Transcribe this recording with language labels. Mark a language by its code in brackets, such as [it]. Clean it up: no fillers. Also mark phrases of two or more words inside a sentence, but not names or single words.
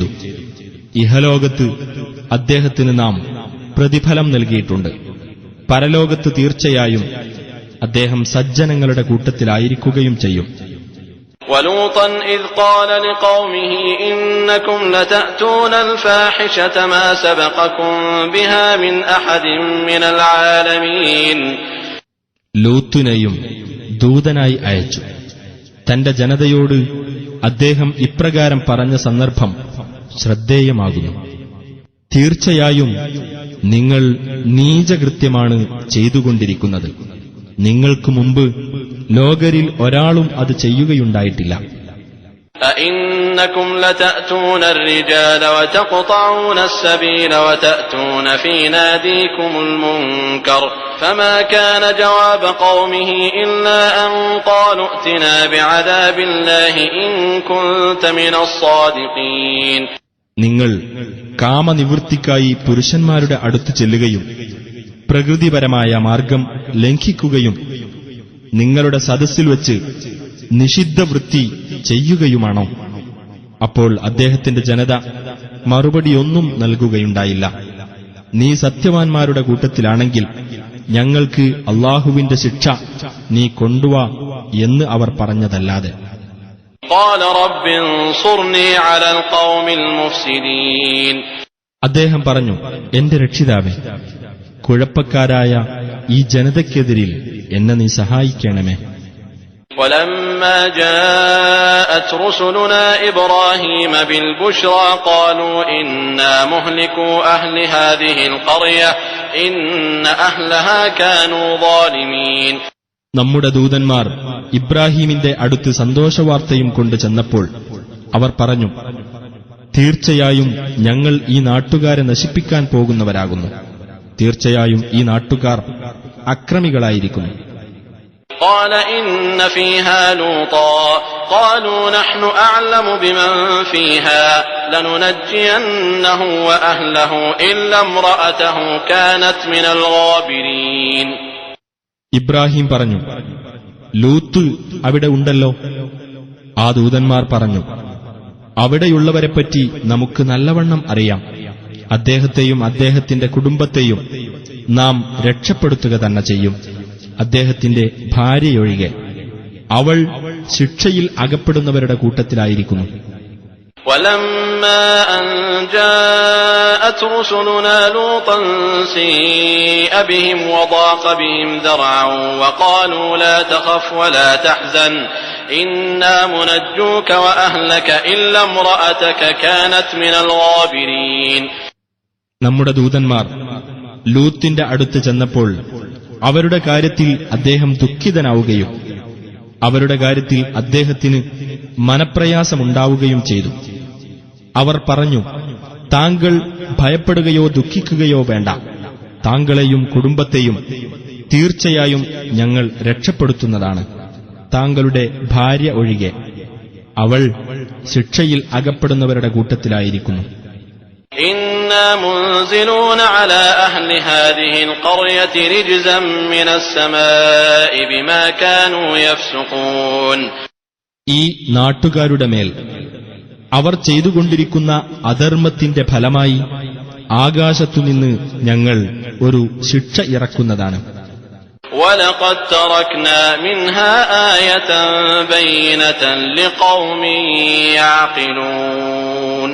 [ml] ഇഹലോകത്ത് അദ്ദേഹത്തിന് നാം പ്രതിഫലം നൽകിയിട്ടുണ്ട്. പരലോകത്ത് തീർച്ചയായും അദ്ദേഹം സജ്ജനങ്ങളുടെ കൂട്ടത്തിലായിരിക്കുകയും ചെയ്യും. [ar] ولوطا إذ قال لقومه إنكم لتأتون الفاحشة ما سبقكم بها من أحد من العالمين. [ml] ലൂത്തിനെയും ദൂതനായി അയച്ചു. തന്റെ ജനതയോട് അദ്ദേഹം ഇപ്രകാരം പറഞ്ഞ സന്ദർഭം ശ്രദ്ധേയമാകുന്നു. തീർച്ചയായും നിങ്ങൾ നീചകൃത്യമാണ് ചെയ്തുകൊണ്ടിരിക്കുന്നത്. നിങ്ങൾക്ക് മുമ്പ് ലോകരിൽ ഒരാളും അത് ചെയ്യുകയുണ്ടായിട്ടില്ല. [ar] أئنكم لتأتون الرجال وتقطعون السبيل وتأتون في ناديكم المنكر فما كان جواب قومه إلا أن قالوا ائتنا بعذاب الله إن كنت من الصادقين. [ml] നിങ്ങൾ കാമനിവൃത്തിക്കായി പുരുഷന്മാരുടെ അടുത്ത് ചെല്ലുകയും പ്രകൃതിപരമായ മാർഗം ലംഘിക്കുകയും നിങ്ങളുടെ സദസ്സിൽ വച്ച് നിഷിദ്ധവൃത്തി ചെയ്യുകയുമാണോ? അപ്പോൾ അദ്ദേഹത്തിന്റെ ജനത മറുപടിയൊന്നും നൽകുകയുണ്ടായില്ല. നീ സത്യവാൻമാരുടെ കൂട്ടത്തിലാണെങ്കിൽ ഞങ്ങൾക്ക് അല്ലാഹുവിന്റെ ശിക്ഷ നീ കൊണ്ടുവാ എന്ന് അവർ പറഞ്ഞതല്ലാതെ. [ar] قال رب انصرني على القوم المفسدين. [ml] അദ്ദേഹം പറഞ്ഞു, എന്റെ രക്ഷിതാവേ, കുഴപ്പക്കാരായ ഈ ജനതയ്ക്കെതിരിൽ എന്നെ നീ സഹായിക്കണമേ. [ar] ولما جاءت رسلنا إبراهيم بالبشرى قالوا إنا مهلكو أهل هذه القرية إن أهلها كانوا ظالمين. [ml] നമ്മുടെ ദൂതന്മാർ ഇബ്രാഹീമിന്റെ അടുത്ത് സന്തോഷവാർത്തയും കൊണ്ട് ചെന്നപ്പോൾ അവർ പറഞ്ഞു, തീർച്ചയായും ഞങ്ങൾ ഈ നാട്ടുകാരെ നശിപ്പിക്കാൻ പോകുന്നവരാകുന്നു. തീർച്ചയായും ഈ നാട്ടുകാർ അക്രമികളായിരിക്കുന്നു. [ar] قال إن فيها لوطا قالوا نحن أعلم بمن فيها لننجينه وأهله إلا امرأته كانت من الغابرين. [ml] ഇബ്രാഹിം പറഞ്ഞു, ലൂത്ത് അവിടെ ഉണ്ടല്ലോ. ആ ദൂതന്മാർ പറഞ്ഞു, അവിടെയുള്ളവരെപ്പറ്റി നമുക്ക് നല്ലവണ്ണം അറിയാം. അദ്ദേഹത്തെയും അദ്ദേഹത്തിന്റെ കുടുംബത്തെയും നാം രക്ഷപ്പെടുത്തുക തന്നെ ചെയ്യും, അദ്ദേഹത്തിന്റെ ഭാര്യയൊഴികെ. അവൾ ശിക്ഷയിൽ അകപ്പെടുന്നവരുടെ കൂട്ടത്തിലായിരിക്കുന്നു. [ar] ولما أن جاءت رسلنا لوطا سيء بهم وضاق بهم ذرعا وقالوا لا تخف ولا تحزن إنا منجوك وأهلك إلا امرأتك كانت من الغابرين. [ml] നമ്മുടെ ദൂതന്മാർ ലൂത്തിന്റെ അടുത്ത് ചെന്നപ്പോൾ അവരുടെ കാര്യത്തിൽ അദ്ദേഹം ദുഃഖിതനാവുകയും അവരുടെ കാര്യത്തിൽ അദ്ദേഹത്തിന് മനപ്രയാസമുണ്ടാവുകയും ചെയ്തു. അവർ പറഞ്ഞു, താങ്കൾ ഭയപ്പെടുകയോ ദുഃഖിക്കുകയോ വേണ്ട. താങ്കളെയും കുടുംബത്തെയും തീർച്ചയായും ഞങ്ങൾ രക്ഷപ്പെടുത്തുന്നതാണ്, താങ്കളുടെ ഭാര്യ ഒഴികെ. അവൾ ശിക്ഷയിൽ അകപ്പെടുന്നവരുടെ കൂട്ടത്തിലായിരിക്കുന്നു. [ar] إنا منزلون على أهل هذه القرية رجزا من السماء بما كانوا يفسقون. [ml] ഈ നാട്ടുകാരുടെ മേൽ അവർ ചെയ്തുകൊണ്ടിരിക്കുന്ന അധർമ്മത്തിന്റെ ഫലമായി ആകാശത്തുനിന്ന് ഞങ്ങൾ ഒരു ശിക്ഷ ഇറക്കുന്നതാണ്. [ar] وَلَقَدْ تَرَكْنَا مِنْهَا آيَةً بَيِّنَةً لِقَوْمٍ يَعْقِلُونَ.